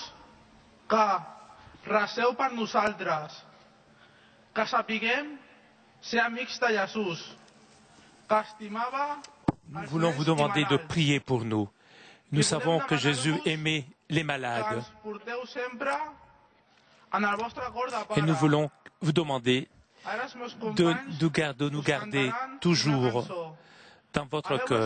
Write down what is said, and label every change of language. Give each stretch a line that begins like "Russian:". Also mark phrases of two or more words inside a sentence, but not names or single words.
Catalan: que receu per nosaltres, que sapiguem ser amics de Jesús, que estimava...
French: Nous voulons vous demander de prier pour nous. Nous savons que Jésus aimait les malades. Et nous voulons vous demander de nous garder toujours dans votre cœur.